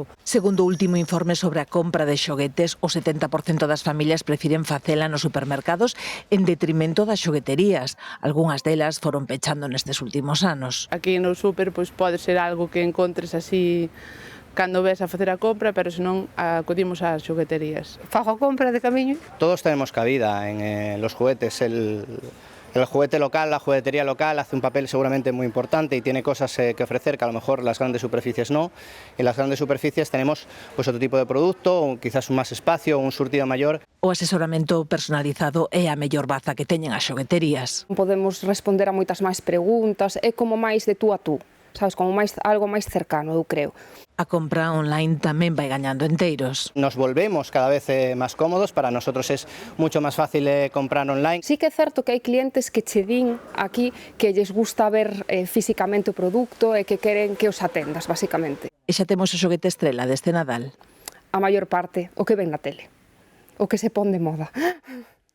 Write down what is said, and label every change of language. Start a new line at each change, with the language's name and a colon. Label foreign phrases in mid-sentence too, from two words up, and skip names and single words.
Galician: Segundo o último informe sobre a compra de xoguetes, o 70% das familias prefiren facela nos supermercados en detrimento das xogueterías. Algúnas delas foron pechando nestes últimos anos. Aquí no super pois pode ser algo que encontres así cando ves a facer a compra, pero senón acudimos ás xogueterías. Fago a compra de camiño.
Spanish: Todos tenemos cabida en los juguetes. El juguete local, la juguetería local hace un papel seguramente muy importante y tiene cosas que ofrecer que a lo mejor las grandes superficies no. En las grandes superficies tenemos pues otro tipo de producto, o quizás un más espacio, un surtido mayor.
Galician: O asesoramento personalizado é a mellor baza que teñen as xogueterías. Podemos responder a moitas máis preguntas, é como máis de tú a tú, sabes, como algo máis cercano, eu creo. A compra online tamén vai gañando enteiros.
Spanish: Nos volvemos cada vez más cómodos, para nosotros es mucho más fácil comprar online.
Galician: Sí que é certo que hai clientes que che din aquí que lles gusta ver físicamente o produto e que queren que os atendas, basicamente. E xa temos o xoguete estrela deste Nadal. A maior parte, o que ven na tele, o que se pon de moda.